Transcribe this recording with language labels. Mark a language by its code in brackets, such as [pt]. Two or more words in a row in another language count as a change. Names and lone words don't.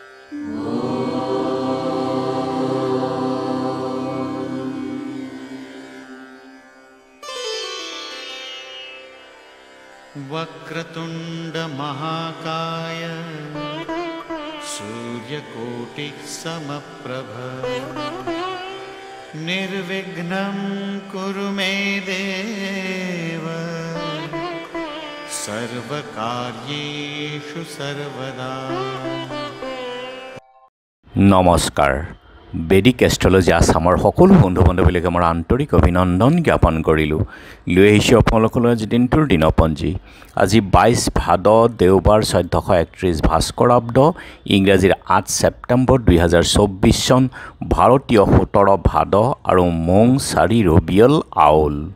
[sa] वक्रतुंड महाकाय सूर्यकोटि समप्रभ निर्विघ्नं कुरु मे देव सर्वकार्येषु सर्वदा। [as] नमस्कार। বেদিক এষ্ট্ৰলজি আসামৰ সকলো বন্ধু বান্ধৱীলৈকে মই আন্তৰিক অভিনন্দন জ্ঞাপন কৰিলোঁ। লৈ আহিছোঁ আপোনালোকলৈ আজি দিনটোৰ দিনপঞ্জী। আজি 22 ভাদ দেওবাৰ 1431 ভাস্কৰাব্দ ইংৰাজীৰ 8 ছেপ্টেম্বৰ 2024 চন ভাৰতীয় 17 ভাদ আৰু মং 4 ৰবিয়ল আউল।